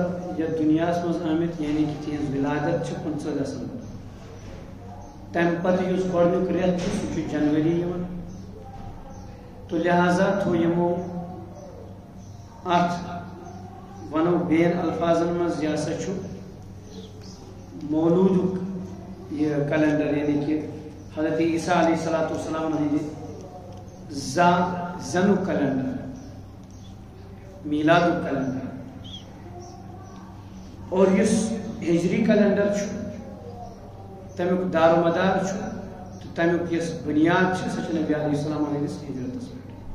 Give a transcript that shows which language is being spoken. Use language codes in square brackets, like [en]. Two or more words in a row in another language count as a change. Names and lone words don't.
[ks] یتھ دنیاہس منٛز آمٕتۍ یعنی کہ تہنٛز ولادت چھِ 25 دسمبر تمہِ پتہٕ یُس گۄڈنیُک رٮ۪تھ چھُ سُہ چھُ جنوری یِوان تہٕ لہذا تھوٚو یِمو اتھ ونو بین الفاظن منٛز یہِ ہسا چھُ مولوٗدُک یہِ کیلنڈر یعنی کہ حضرت عیسیٰ [ar] علیہ السلام [ks] ہٕنٛدِ زنُک کیلنڈر میلادُک کیلنڈر اور یُس ہجری کیلنڈر چھُ تمیُک دار و مدار چھُ تہٕ تمیُک یۄس بُنیاد چھِ سۄ چھِ نبی [ar] علیہ السلام [ks] ہٕنٛدِس ہجرتس پٮ۪ٹھ